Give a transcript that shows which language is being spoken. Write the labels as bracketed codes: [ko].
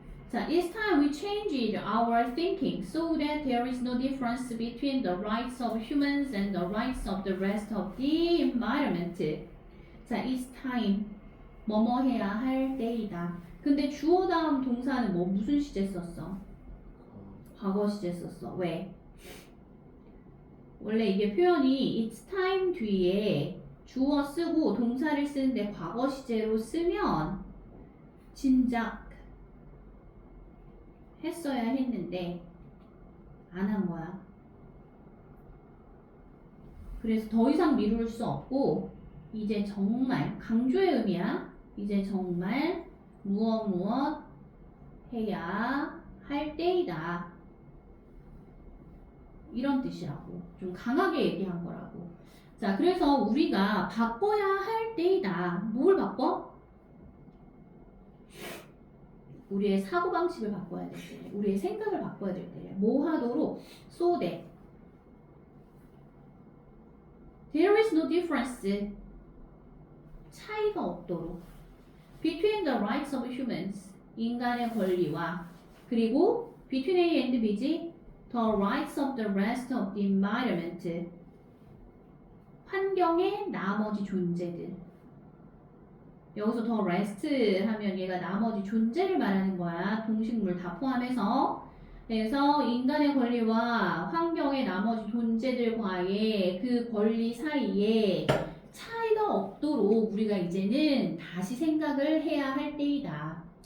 [en] 자, it's time we changed our thinking so that there is no difference between the rights of humans and the rights of the rest of the environment. [ko] 자, [en] it's time. [ko] 뭐뭐 해야 할 때이다. 근데 주어 다음 동사는 뭐 무슨 시제 썼어? 과거 시제 썼어. 왜? 원래 이게 표현이 [en] it's time [ko] 뒤에 주어 쓰고 동사를 쓰는데 과거 시제로 쓰면 진작 했어야 했는데 안 한 거야. 그래서 더 이상 미룰 수 없고 이제 정말 강조의 의미야. 이제 정말 무엇 해야 할 때이다. 이런 뜻이라고. 좀 강하게 얘기한 거라고. 자, 그래서 우리가 바꿔야 할 때이다. 뭘 바꿔? 우리의 사고방식을 바꿔야 될 때, 우리의 생각을 바꿔야 될 때, 뭐 하도록? [en] So that there is no difference. [ko] 차이가 없도록. [en] Between the rights of humans. [ko] 인간의 권리와 그리고 [en] between A and B지 the rights of the rest of the environment. [ko] 환경의 나머지 존재들. 여기서 the rest 하면 얘가 나머지 존재를 말하는 거야. 동식물 다 포함해서. 그래서 인간의 권리와 환경의 나머지 존재들과의 그 권리 사이에 차이가 없도록 우리가 이제는 다시 생각을 해야 할 때이다.